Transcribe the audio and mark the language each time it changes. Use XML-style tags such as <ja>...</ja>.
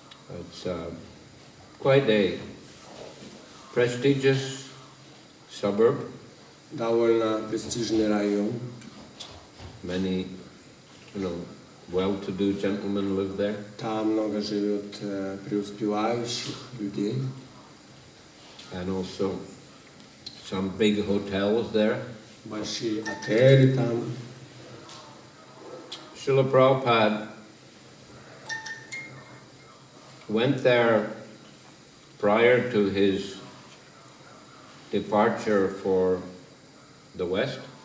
<en>It's quite a prestigious suburb.</en> <ru>Довольно престижный район.</ru> <en>Many, well-to-do gentlemen live there.</en> <ru>Там много живет преуспевающих людей.</ru> <en>And also some big hotels there.</en> <ru>Большие отели там.</ru> <en>Шрила Prabhupada went there prior to his departure for the West.</en>